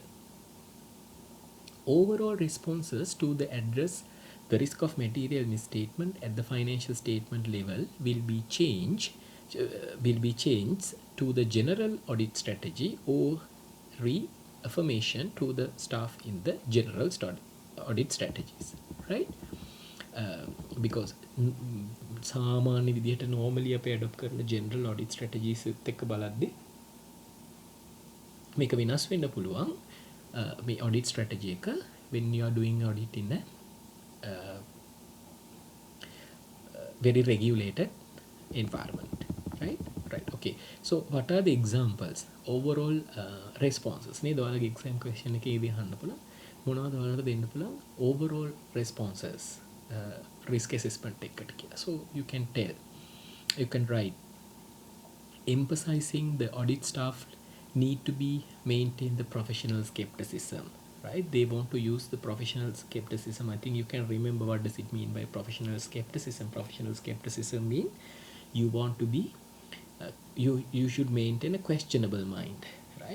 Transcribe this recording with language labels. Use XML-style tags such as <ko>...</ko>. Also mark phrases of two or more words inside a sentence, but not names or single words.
<en>Overall responses to the address the risk of material misstatement at the financial statement level will be changed to the general audit strategy or reaffirmation to the staff in the general audit strategies, right?</en> <si>Because සාමාන්‍ය විදිහට normally අපි adopt කරන</si> <en>general audit strategies</en> <si>එක්ක බලද්දී මේක වෙනස් වෙන්න පුළුවන්.</si> <en>මේ audit strategy එක when you are doing audit in a very regulated environment, right? Okay, so what are the examples? Overall responses</en> <si>නේද? ඔයාලගේ</si> <en>exam question</en> <si>එකේදී අහන්න පුළුවන් මොනවද ඔයාලට දෙන්න පුළුවන්</si> <en>overall responses risk assessment</en> <si>එකට කියලා.</si> <en>So you can write emphasizing the audit staff need to be maintain the professional skepticism, right? They want to use the professional skepticism. I think you can remember what does it mean by professional skepticism. Professional skepticism mean you want to be you should maintain a questionable mind, right?</en>